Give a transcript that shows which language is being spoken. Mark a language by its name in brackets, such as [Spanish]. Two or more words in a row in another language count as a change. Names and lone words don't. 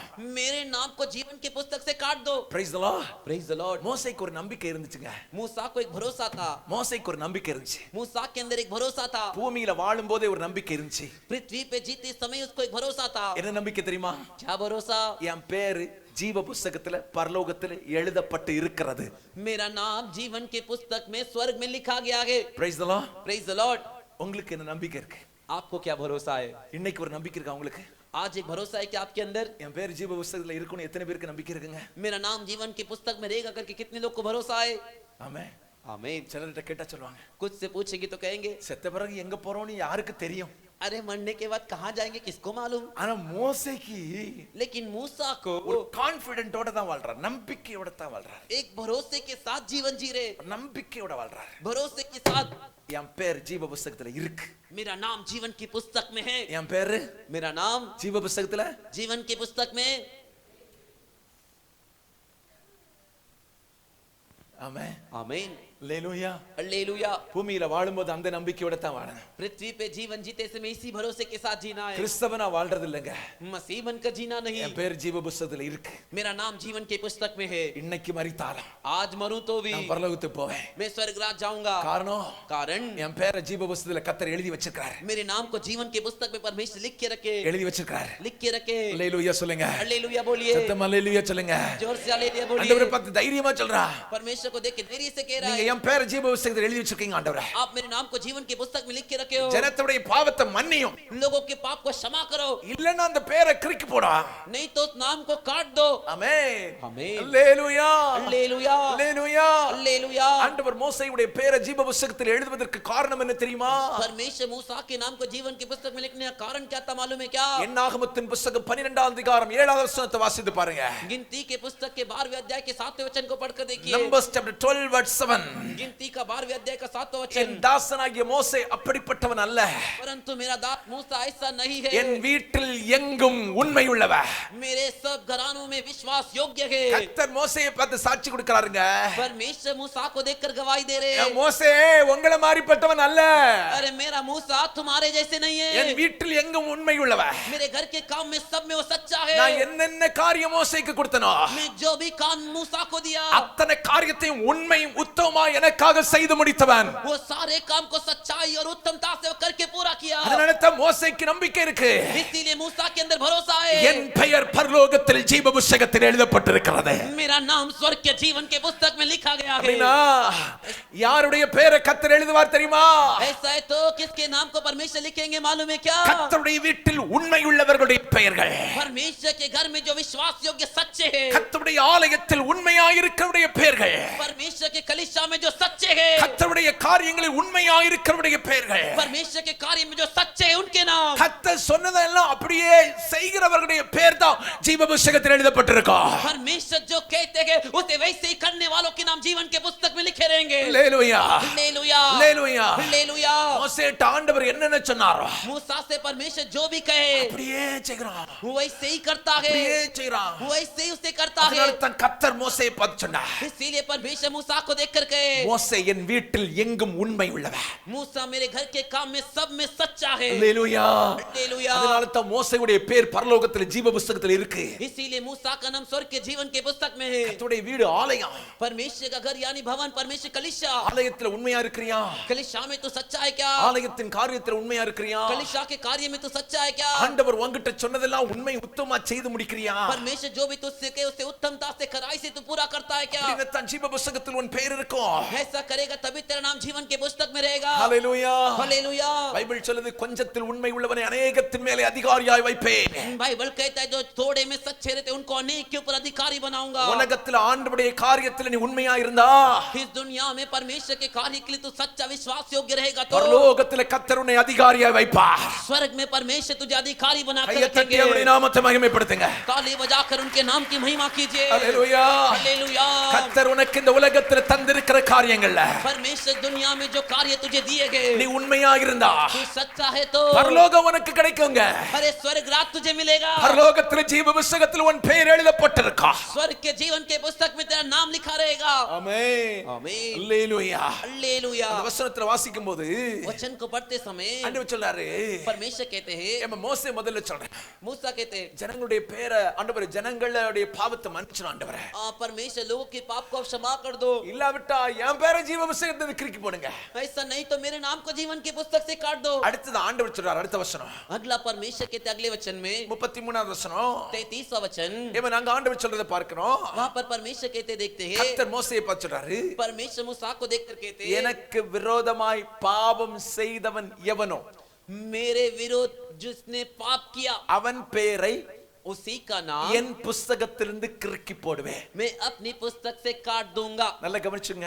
[Hindi] मेरे नाम को जीवन की पुस्तक से काट दो. [English] Praise the Lord. Praise the Lord. [Tamil] மோசேக்கு ஒரு நம்பிக்கை இருந்துச்சுங்க. [Hindi] मूसा को एक भरोसा था. [Tamil] மோசேக்கு ஒரு நம்பிக்கை இருந்துச்சு. [Hindi] मूसा के अंदर एक भरोसा था. [Tamil] பூமியில வாழும்போதே ஒரு நம்பிக்கை இருந்துச்சு. [Hindi] पृथ्वी पे जीते समय उसको एक भरोसा था. [Tamil] என்ன நம்பிக்கை தெரியுமா? [Hindi] क्या भरोसा? [Tamil] என் பேரு ஜீவ புத்தகத்துல பரலோகத்துல எழுதப்பட்டு இருக்கிறது. [Hindi] मेरा नाम जीवन के पुस्तक में स्वर्ग में लिखा गया है. [English] Praise the Lord. Praise the Lord. [Tamil] உங்களுக்கு என்ன நம்பிக்கை இருக்கு? [Hindi] आपको क्या भरोसा है? [Tamil] இன்னைக்கு ஒரு நம்பிக்கை இருக்கா உங்களுக்கு? [Hindi] आज एक भरोसा है कि आपके अंदर [Tamil] என் பேர் ஜீவ புத்தகத்துல இருக்குன்னு எத்தனை பேருக்கு நம்பிக்கை இருக்குங்க? [Hindi] मेरा नाम जीवन की पुस्तक में रहेगा करके कितने लोग को भरोसा है? [Tamil] ஆமென். [Hindi] आमीन. [Tamil] சிலர்கிட்ட கேட்டா சொல்லுவாங்க, [Hindi] कुछ से पूछेंगे तो कहेंगे, [Tamil] செத்த பிறகு எங்க போறோம்னு யாருக்கு தெரியும்? [Hindi] अरे मरने के बाद कहां जाएंगे किसको मालूम? [Tamil] ஆனா மோசேக்கு [Hindi] लेकिन मूसा को [Tamil] ஒரு கான்ஃபிடென்ட்டோட தான் வாழ்றார். நம்பிக்கையோட தான் வாழ்றார். [Hindi] एक भरोसे के साथ जीवन जी रहे. [Tamil] நம்பிக்கையோட வாழ்றார். [Hindi] भरोसे के साथ [Tamil] என் பேர் ஜீவ புத்தகத்துல இருக்கு. [Hindi] मेरा नाम जीवन की पुस्तक में है. [Tamil] என் பேரு [Hindi] मेरा नाम [Tamil] ஜீவ புத்தகத்துல [Hindi] जीवन की पुस्तक में. [Tamil] ஆமென். [Hindi] आमीन. [Tamil] அல்லேலூயா. [Hindi] हालेलुया. [Tamil] பூமியில வாழும்போது அந்த நம்பிக்கையோட தான் வாழணும். [Hindi] पृथ्वी पे जीवन जीते समय इसी भरोसे के साथ जीना है. [Tamil] கிறிஸ்தவனா வாழ்றது இல்லங்க. [Hindi] मसीह बनकर जीना नहीं. [Tamil] என் பேர் ஜீவ புத்தகத்துல இருக்கு. [Hindi] मेरा नाम जीवन के पुस्तक में है. [Tamil] இன்னைக்கு மரித்தாலும் [Hindi] आज मरूं तो भी [Tamil] நான் பரலோகத்துக்கு போவேன். [Hindi] मैं स्वर्ग राज जाऊंगा. [Tamil] காரணம் [Hindi] कारण [Tamil] என் பேரை ஜீவ புத்தகத்துல கர்த்தர் எழுதி வச்சிருக்காரு. [Hindi] मेरे नाम को जीवन के पुस्तक में परमेश्वर लिख के रखे. [Tamil] எழுதி வச்சிருக்காரு. [Hindi] लिख के रखे. [Tamil] அல்லேலூயா சொல்லுங்க. [Hindi] हालेलुया बोलिए. [Tamil] சத்தமா அல்லேலூயா சொல்லுங்க. [Hindi] जोर से हालेलुया [Tamil] ஆண்டவரே [Hindi] बोलिए. [Tamil] பார்த்து தைரியமா சொல்றா, [Hindi] परमेश्वर को देख के धैर्य से कह रहा [Tamil] நீங்க [Hindi] है, [Tamil] என் பேரை ஜீவ புத்தகத்துல எழுதி வச்சிருக்கீங்க ஆண்டவரே. [Hindi] आप मेरे नाम को जीवन के पुस्तक में लिख के रखे हो. [Tamil] ஜனத்துடைய பாவத்தை மன்னியும். [Hindi] लोगों के पाप को क्षमा करो. [Tamil] இல்லன்னா அந்த பேரை கிறுக்கி போடா. [Hindi] नहीं तो उस नाम को काट दो. [Tamil] ஆமென். [Hindi] आमीन. [Tamil] அல்லேலூயா. [Hindi] हालेलुया. [Tamil] அல்லேலூயா. [Hindi] हालेलुया. [Tamil] ஆண்டவர் மோசேயுடைய பேரை ஜீவ புத்தகத்தில் எழுதுவதற்கு காரணம் என்ன தெரியுமா? [Hindi] परमेश्वर मूसा के नाम को जीवन की पुस्तक में लिखने का कारण क्या था मालूम है क्या? [Tamil] என்னாகமத்தின் புத்தகம் 12ஆம் அதிகாரம் 7வது வசனத்தை வாசித்து பாருங்க. [Hindi] गिनती के पुस्तक के 12वें अध्याय के 7वें वचन को पढ़कर देखिए. [English] Numbers chapter 12 verse 7. [Hindi] गिनती का 12वें अध्याय का 7वां वचन. [Tamil] என் தாசனாகிய மோசே அப்படிப்பட்டவன் அல்ல. [Hindi] परंतु मेरा दास मूसा ऐसा नहीं है. [Tamil] என் வீட்டில் எங்கும் உண்மை உள்ளவர். [Hindi] मेरे सब घरानों में विश्वास योग्य है. [Tamil] கர்த்தர் மோசேயை பார்த்து சாட்சி கொடுக்கறாருங்க. [Hindi] परमेश्वर मूसा को देखकर गवाही दे रहे हैं. [Tamil] மோசே உங்களை மாதிரிப்பட்டவன் அல்ல. [Hindi] अरे मेरा मूसा तुम्हारे जैसे नहीं है. [Tamil] என் வீட்டில் எங்கும் உண்மை உள்ளவர். [Hindi] मेरे घर के काम में सब में वो सच्चा है. [Tamil] நான் என்னென்ன காரியம் மோசேக்கு கொடுத்தனோ [Hindi] मैं जो भी काम मूसा को दिया [Tamil] அத்தனை காரியத்தையும் உண்மையும் உத்தமமா எனக்காக செய்து முடித்தவன். [Hindi] वो सारे काम को सच्चाई और उत्तमता से करके पूरा किया. [Tamil] அதனால தான் மோசேக்கு நம்பிக்கை இருக்கு. [Hindi] इसीलिए मूसा के अंदर भरोसा है, [Tamil] என் பெயர் பரலோகத்தில் ஜீவ புத்தகத்தில் எழுதப்பட்டிருக்கிறது. [Hindi] मेरा नाम स्वर्ग के जीवन के पुस्तक में लिखा गया है. [Tamil] அப்படினா யாருடைய பெயரை கர்த்தர் எழுதுவார் தெரியுமா? [Hindi] ऐसा है तो किसके नाम को परमेश्वर लिखेंगे मालूम है क्या? [Tamil] கர்த்தருடைய வீட்டில் உண்மை உள்ளவர்களுடைய பெயர்கள். [Hindi] परमेश्वर के घर में जो विश्वास योग्य सच्चे हैं, [Tamil] கர்த்தருடைய ஆலயத்தில் உண்மையாயிருக்கிறவருடைய பெயர்கள். [Hindi] परमेश्वर के कलीसिया में जो सच्चे हैं, [Tamil] கர்த்தருடைய காரியங்களில் உண்மையாயிருக்கிறவருடைய பெயர்கள். [Hindi] परमेश्वर के कार्य में जो सच्चे हैं उनके नाम. [Tamil] கர்த்தர் சொன்னதெல்லாம் அப்படியே செய்கிறவர்களுடைய பெயர் தான் ஜீவ புத்தகத்தில் எழுதப்பட்டிருக்கும். [Hindi] परमेश्वर जो कहते हैं उसे वैसे ही करने वालों के नाम जीवन के पुस्तक में लिखे रहेंगे. [Tamil] ஹalleluya [Hindi] हालेलुया [Tamil] ஹalleluya [Hindi] हालेलुया. [Tamil] மோசேட்ட ஆண்டவர் என்னென்ன சொன்னாரோ [Hindi] मूसा से परमेश्वर जो भी कहे [Tamil] அப்படியே செய்கிறான். [Hindi] वो वैसे ही करता है, [Tamil] அப்படியே செய்கிறான். [Hindi] वो वैसे ही उसे करता है. [Tamil] அதனால தான் கர்த்தர் மோசேயை பார்த்து சொன்னார், [Hindi] इसीलिए परमेश्वर मूसा को देखकर कहे, [Tamil] மோசே என் வீட்டில் எங்கும் உண்மை உள்ளவன். [Hindi] मूसा मेरे घर के काम में सब में सच्चा है. [Tamil] ஹalleluya [Hindi] हालेलुया. [Tamil] அதனால தான் மோசேயுடைய பேர் பரலோகத்தில் ஜீவ புத்தகத்தில் இருக்கு. [Hindi] इसीलिए मूसा का नाम स्वर्ग के जीवन के पुस्तक में है. [Tamil] கர்த்தருடைய வீடு ஆலயம். [Hindi] परमेश्वर का घर यानी भवन, परमेश्वर कलीसिया. [Tamil] ஆலயத்தில் உண்மையா இருக்கிறியா? [Hindi] कलीसिया में तो सच्चा है क्या? [Tamil] ஆலயத்தின் காரியத்தில் உண்மையா இருக்கிறியா? [Hindi] कलीसिया के कार्य में तो सच्चा है क्या? [Tamil] ஆண்டவர் உன்கிட்ட சொன்னதெல்லாம் உண்மை உத்தமமா செய்து முடிக்கிறியா? [Hindi] परमेश्वर जो भी तुझसे कहे उसे उत्तमता से खराई से तू पूरा करता है क्या? [Tamil] அப்படினா தான் ஜீவ புத்தகத்தில் உன் பெயர் இருக்கும். [Hindi] ऐसा करेगा तभी तेरा नाम जीवन के पुस्तक में रहेगा. [Tamil] ஹalleluya [Hindi] हालेलुया. [Tamil] பைபிள் சொல்லுது கொஞ்சத்தில் உண்மை உள்ளவனை अनेகத்தின் மேலே அதிகாரியாய் வைப்பேன். [Hindi] बाइबल कहता है जो थोड़े में सच्चे रहते उनको अनेक के ऊपर अधिकारी बनाऊंगा. [Tamil] உலகத்தில் ஆண்டவருடைய காரியத்தில் நீ உண்மையா இருந்தா [Hindi] इस दुनिया में परमेश्वर के कार्य के लिए तू सच्चा विश्वास योग्य रहेगा तो [Tamil] பரலோகத்தில் கர்த்தர் உன்னை அதிகாரியாய் வைப்பார். [Hindi] स्वर्ग में परमेश्वर तुझे अधिकारी बनाकर [Tamil] கையை தட்டி [Hindi] रखेंगे. [Tamil] அவருடைய நாமத்தை மகிமைப்படுத்துங்க. [Hindi] ताली बजाकर उनके नाम की महिमा कीजिए. [Tamil] ஹalleluya [Hindi] हालेलुया. [Tamil] கர்த்தர் உனக்கு இந்த உலகத்தில் தந்திருக்கிற காரியங்கள்ல [Hindi] परमेश्वर दुनिया में जो कार्य तुझे दिए गए [Tamil] நீ உண்மையா இருந்தா [Hindi] तू सच्चा है तो [Tamil] பரலோகம் உனக்கு கிடைக்குங்க. [Hindi] अरे स्वर्ग रात तुझे मिलेगा. [Tamil] பரலோகத்தில் ஜீவ புத்தகத்தில் உன் பெயர் எழுதப்பட்டிருக்கா. [Hindi] स्वर्ग के जीवन के पुस्तक में तेरा नाम लिखा रहेगा. [Tamil] ஆமென் [Hindi] आमीन. [Tamil] ஹalleluya [Hindi] हालेलुया. [Tamil] அந்த வசனத்தை வாசிக்கும்போது [Hindi] वचन को पढ़ते समय [Tamil] ஆண்டவர் சொல்றாரு, [Hindi] परमेश्वर कहते हैं, [Tamil] நம்ம மோசே முதல்ல சொல்றேன், [Hindi] मूसा कहते हैं, [Tamil] ஜனங்களுடைய பேரை ஆண்டவர் ஜனங்களுடைய பாவத்தை மன்னிச்சிடும் ஆண்டவரே. [Hindi] परमेश्वर लोगों के पाप को क्षमा कर दो. [Tamil] இல்லாவிட்டா என் பேரை ஜீவ புத்தகத்துல கிறுக்கி போடுங்க. [Hindi] ऐसा नहीं तो मेरे नाम को जीवन के पुस्तक से काट दो. [Tamil] அடுத்தது ஆண்டவர் சொல்றார், அடுத்த வசனம் [Hindi] अगला परमेश्वर कहते अगले वचन में [Tamil] 33வது வசனம். [Hindi] 33वां वचन, [Tamil] ஏமா நாங்க ஆண்டவர் சொல்றத பார்க்கிறோம். [Hindi] वहां पर परमेश्वर कहते देखते हैं, [Tamil] கர்த்தர் மோசேயை பார்த்து சொல்றாரு, [Hindi] परमेश्वर मूसा को देखकर कहते हैं, [Tamil] எனக்கு விரோதமாய் பாவம் செய்தவன் எவனோ [Hindi] मेरे विरोध जिसने पाप किया [Tamil] அவன் பேரை [Hindi] उसी का नाम [Tamil] என் புத்தகத்திலிருந்து கிறுக்கி போடுவேன். [Hindi] मैं अपनी पुस्तक से काट दूंगा. [Tamil] நல்லா கவனிச்சுங்க.